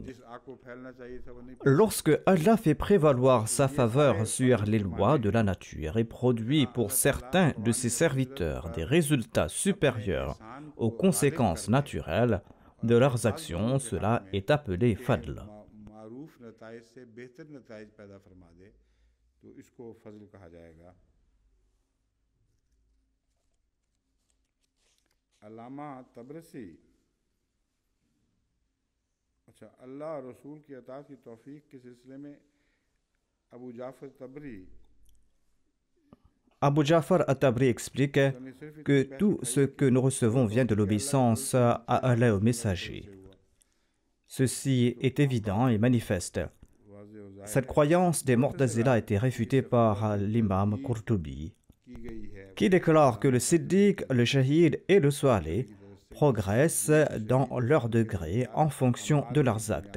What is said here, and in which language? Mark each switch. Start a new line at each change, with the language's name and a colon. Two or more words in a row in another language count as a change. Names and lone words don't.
French: Lorsque Allah fait prévaloir sa faveur sur les lois de la nature et produit pour certains de ses serviteurs des résultats supérieurs aux conséquences naturelles de leurs actions, cela est appelé fadl.
Urdu: علامہ طبرسی اچھا اللہ رسول کی عطا کی توفیق کے سلسلے میں ابو جعفر طبری
French: Abu Ja'far at-Tabri explique que tout ce que nous recevons vient de l'obéissance à Allah au messager. Ceci est évident et manifeste. Cette croyance des Mu'tazila a été réfutée par l'imam Qurtubi, qui déclare que le Siddiq, le Shahid et le Salih progressent dans leur degré en fonction de leurs actes.